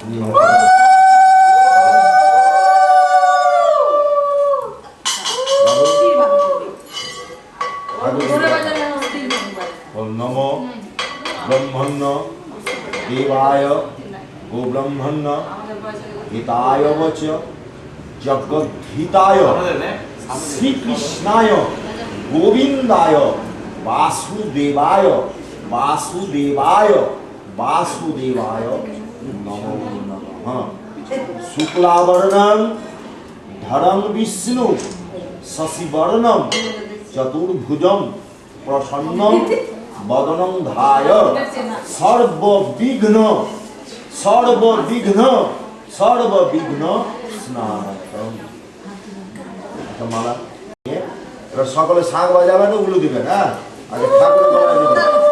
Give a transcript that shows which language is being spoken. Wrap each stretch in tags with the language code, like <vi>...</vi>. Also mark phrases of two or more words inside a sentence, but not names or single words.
<sa>নম ব্রহ্মণ্য দেবায় গোব্রহ্মণ্য হিতায় বচ জগদ্ধিতায় শ্রীকৃষ্ণায় গোবিন্দায় বাসুদেবায় वासुदेवाय वासुदेवाय नमो नमः शुक्लावर्णं धरं विष्णु शशिवर्णं चतुर्भुजं प्रसन्नं वदनं ध्याय सर्वविघ्न स्नानकं माला</sa> <bn>সকলে শাঁখ বাজাবেন উলু দিবেন হ্যাঁ আগে ঠাকুরের গলায় দিবেন</bn>